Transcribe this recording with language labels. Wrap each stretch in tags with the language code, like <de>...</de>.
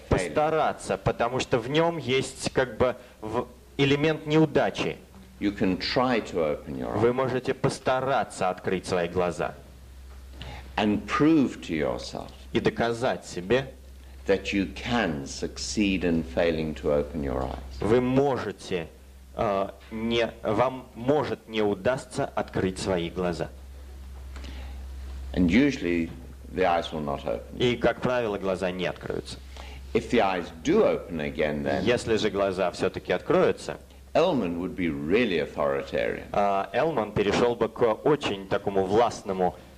<ru>постараться, потому что в нем есть как бы элемент неудачи.</ru> <en>You can try to open your</en> <ru>Вы</ru> <en>eyes</en> <ru>можете постараться открыть свои глаза</ru> <en>and prove to yourself</en> <ru>и доказать себе,</ru> <en>that you can succeed in failing to open your eyes.</en> <ru>вы можете, вам может не удастся открыть свои глаза.</ru> <en>And usually the eyes will not open.</en> <ru>И, как правило, глаза не откроются.</ru> <en>If the eyes do open again then,</en> <ru>Если же глаза все-таки откроются,</ru> <en>Elman would be really authoritarian.</en> <ru>Элман перешел бы к очень такому властному</ru>